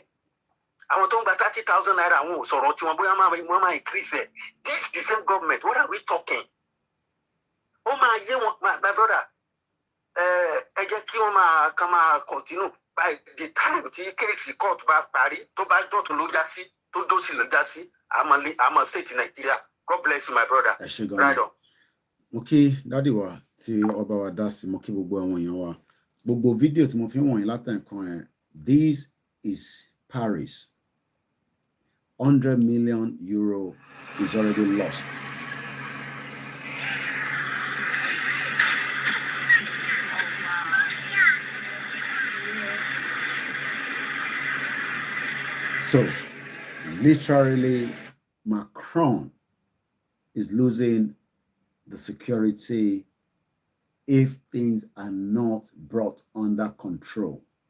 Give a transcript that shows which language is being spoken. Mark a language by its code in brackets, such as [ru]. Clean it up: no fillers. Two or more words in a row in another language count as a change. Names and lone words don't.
[yo] Àwọn tó ń gba 30,000 naira àwọn ò sọ̀rọ̀ tí wọ́n bóyá wọ́n máa [en] increase it. This is the same government. What are we talking? [yo] Ó máa yé wọn [en] my brother. [yo] Ẹ jẹ́ kí wọ́n máa [en] continue by the time [yo] tí kéèsì court bá parí tó bá dọ̀tún ló já sí tó dọ̀sí ló já sí àmọ́ state Nigeria. [en] God bless you my brother. Right on. [yo] Mo kí dádì wa tí ọba wa dá sí, mo kí gbogbo àwọn èèyàn wa. Gbogbo fídíò tí mo fi wọ̀nyí látẹ̀kan ẹ̀, [en] this is Paris. 100 million euro is already lost. So, literally, Macron is losing the security if things are not brought under control.